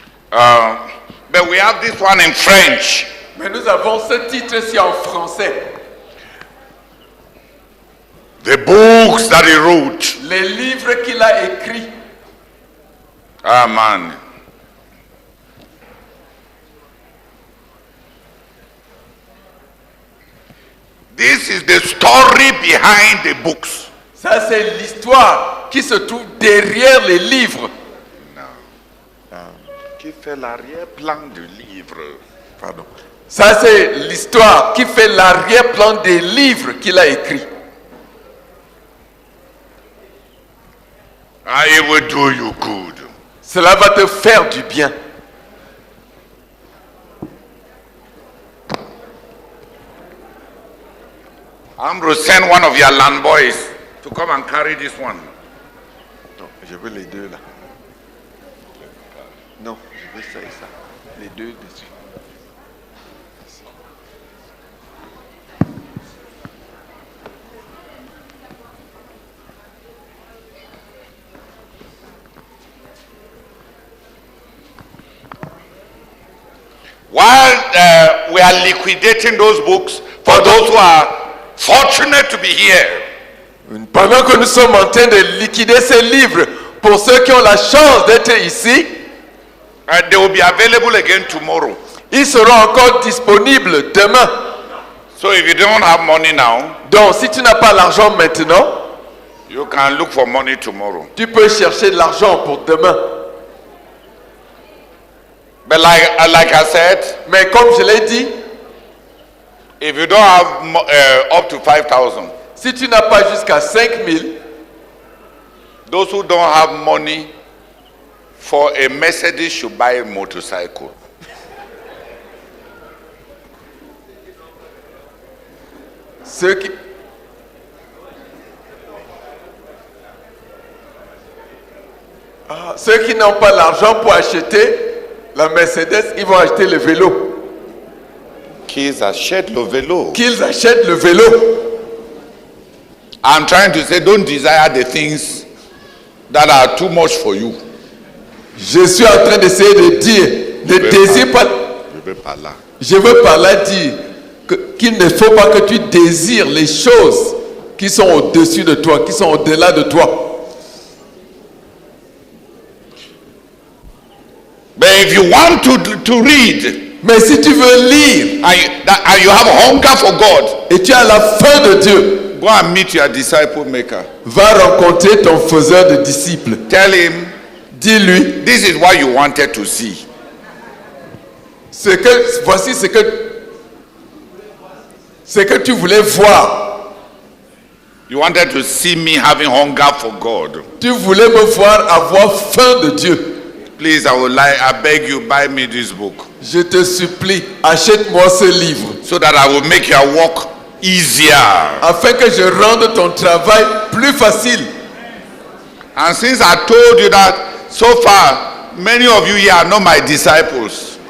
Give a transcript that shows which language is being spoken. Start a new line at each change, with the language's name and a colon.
English: But we have this one in French.
French: Mais nous avons ce titre-ci en français.
English: The books that he wrote.
French: Les livres qu'il a écrits.
English: Ah man. This is the story behind the books.
French: Ça, c'est l'histoire qui se trouve derrière les livres. Qui fait l'arrière-plan du livre. Pardon. Ça, c'est l'histoire qui fait l'arrière-plan des livres qu'il a écrits.
English: It will do you good.
French: Cela va te faire du bien.
English: I'm going to send one of your land boys to come and carry this one.
French: Non, je veux les deux là. Non, je veux ça et ça. Les deux dessus.
English: While we are liquidating those books for those who are fortunate to be here,
French: Pendant que nous sommes en train de liquider ces livres, pour ceux qui ont la chance d'être ici,
English: they will be available again tomorrow.
French: ils seront encore disponibles demain.
English: So if you don't have money now,
French: Donc, si tu n'as pas l'argent maintenant,
English: you can look for money tomorrow.
French: tu peux chercher de l'argent pour demain.
English: But like I said,
French: Mais comme je l'ai dit,
English: if you don't have up to 5,000,
French: si tu n'as pas jusqu'à 5 000,
English: those who don't have money for a Mercedes should buy a motorcycle.
French: Ceux qui n'ont pas l'argent pour acheter la Mercedes, ils vont acheter le vélo. Qu'ils achètent le vélo. Qu'ils achètent le vélo.
English: I'm trying to say, don't desire the things that are too much for you.
French: Je suis en train d'essayer de dire, ne désire pas. Je veux pas là. Je veux par là dire qu'il ne faut pas que tu désires les choses qui sont au-dessus de toi, qui sont au-delà de toi.
English: But if you want to read,
French: mais si tu veux lire,
English: and you have hunger for God,
French: et tu as la faim de Dieu,
English: go and meet your disciple maker.
French: Va rencontrer ton faiseur de disciples.
English: Tell him,
French: dis-lui,
English: this is what you wanted to see.
French: Voici ce que tu voulais voir.
English: You wanted to see me having hunger for God.
French: Tu voulais me voir avoir faim de Dieu.
English: Please, I beg you, buy me this book.
French: Je te supplie, achète-moi ce livre.
English: So that I will make your work easier.
French: Afin que je rende ton travail plus facile.
English: And since I told you that so far, many of you here are not my disciples.